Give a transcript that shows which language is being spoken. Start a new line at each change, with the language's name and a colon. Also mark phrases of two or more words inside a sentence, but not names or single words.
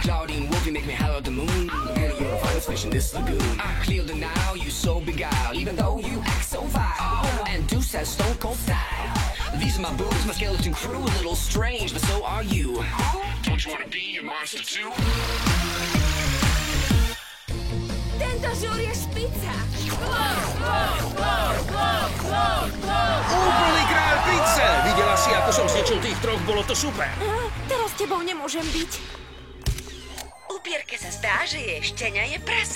English: Claudine Wolf, you make me holler at the moon. And you're the finest fish in this lagoon. I clear the now, you so beguiled, even though you act so vile. And Deuce has stone cold style. These are my boobs, my skeleton crew, a little strange, but so are you. Don't you wanna be a monster too?
Slovak: Tento žúr je špica. Úplný kráľ pizze! Videla si, ako som zničil tých troch, bolo to super. Teraz s tebou nemôžem byť. Upierke sa zdá, že jej štenia je prasa.